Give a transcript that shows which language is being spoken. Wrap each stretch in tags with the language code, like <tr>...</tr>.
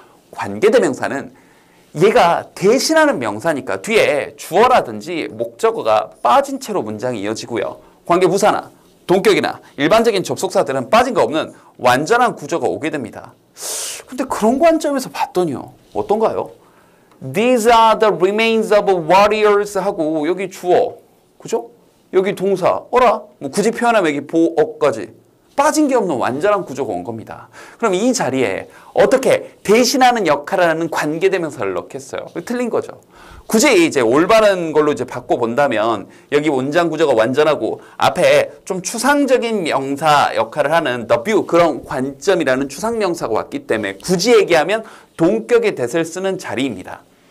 <ko>관계 대명사는 얘가 대신하는 명사니까 뒤에 주어라든지 목적어가 빠진 채로 문장이 이어지고요. 관계부사나 동격이나 일반적인 접속사들은 빠진 거 없는 완전한 구조가 오게 됩니다. 근데 그런 관점에서 봤더니요. 어떤가요?</ko> <en>These are the remains of warriors</en> <ko>하고 여기 주어, 그죠? 여기 동사, 어라? 뭐 굳이 표현하면 여기 보어까지 빠진 게 없는 완전한 구조가 온 겁니다. 그럼 이 자리에 어떻게 대신하는 역할을 하는 관계대명사를 넣겠어요? 틀린 거죠. 굳이 이제 올바른 걸로 이제 바꿔본다면 여기 원장 구조가 완전하고 앞에 좀 추상적인 명사 역할을 하는 the view 그런 관점이라는 추상명사가 왔기 때문에 굳이 얘기하면 동격의 대세를 쓰는 자리입니다.</ko>